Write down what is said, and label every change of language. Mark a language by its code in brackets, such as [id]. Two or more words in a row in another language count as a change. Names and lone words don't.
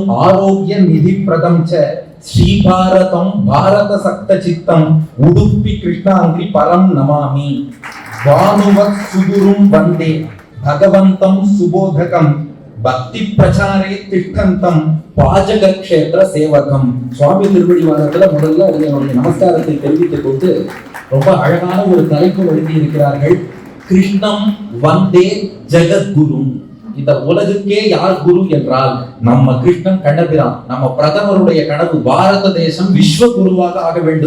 [sa] आरोग्य निधि प्रदं च श्री भरतं भरत सक्त चित्तम् उडुपि कृष्ण अङ्घ्रि परं नमामि वनुवत् सुदुरुम् वन्दे भगवन्तं सुबोधकं भक्ति प्रचारे तिष्ठन्तं पाजक क्षेत्र सेवकम् [ta] சுவாமி திருவடிவாரத்துல முதல்ல என்னுடைய நமஸ்காரத்தை தெரிவித்துக் கொண்டு ரொம்ப அழகான ஒரு தலைப்பு எழுதி இருக்கிறார்கள். [sa] कृष्णं वन्दे जगद्गुरु. [ta] இந்த உலகுக்கே யார் குரு என்றால் நம்ம கிருஷ்ணன் கண்ணபிரான். நம்ம பிரதமருடைய கனவு பாரத தேசம் விஸ்வ குருவாக ஆக வேண்டும்.